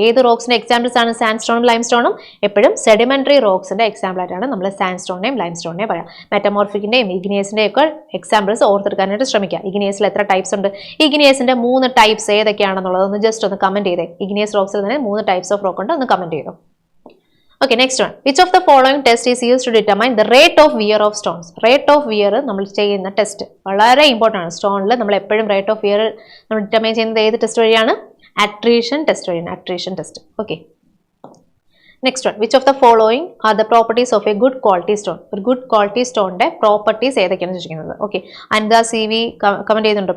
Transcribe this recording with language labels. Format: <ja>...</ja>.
<ml>ഏത് റോക്സിന്റെ എക്സാമ്പിൾസ് ആണ് സാൻഡ്സ്റ്റോണും ലൈംസ്റ്റോണും? എപ്പോഴും സെഡിമെന്ററി റോക്സിന്റെ എക്സാമ്പിൾ ആയിട്ടാണ് നമ്മൾ സാൻഡ്സ്റ്റോണിനെയും ലൈംസ്റ്റോണിനെയും പറയാം. മെറ്റമോർഫിക്കിന്റെയും ഇഗ്നിയസിന്റെയും ഒക്കെ എക്സാമ്പിൾസ് ഓർത്തെടുക്കാനായിട്ട് ശ്രമിക്കുക. ഇഗ്നിയസിൽ എത്ര ടൈപ്സ് ഉണ്ട്? ഇഗ്നിയസിന്റെ 3 ടൈപ്സ് ഏതൊക്കെയാണെന്നുള്ളത് ഒന്ന് ജസ്റ്റ് ഒന്ന് കമന്റ് ചെയ്തേ. ഇഗ്നിയസ് റോക്സിൽ തന്നെ 3 ടൈപ്സ് ഓഫ് റോക്ക് ഉണ്ട്, ഒന്ന് കമന്റ് ചെയ്തോ.</ml> <en>Okay, next one. Which of the following test is used to determine the rate of wear of stones?</en> <ml>Rate of wear നമ്മൾ ചെയ്യുന്ന ടെസ്റ്റ് വളരെ ഇമ്പോർട്ടൻ്റ് ആണ്. സ്റ്റോണിൽ നമ്മൾ എപ്പോഴും റേറ്റ് ഓഫ് വിയർ നമ്മൾ ഡിറ്റർമൈൻ ചെയ്യുന്നത് ഏത് ടെസ്റ്റ് വഴിയാണ്? അട്രീഷൻ ടെസ്റ്റ് വഴിയാണ്. Attrition test. Okay, next one,</ml> <en>Which of the following are the properties of a good quality stone?</en> <ml>ഒരു ഗുഡ് ക്വാളിറ്റി സ്റ്റോണിന്റെ പ്രോപ്പർട്ടീസ് ഏതൊക്കെയാണ് ചോദിക്കുന്നത്? ഓക്കെ, അൻദ CV കമന്റ് ചെയ്യുന്നുണ്ട്.</ml>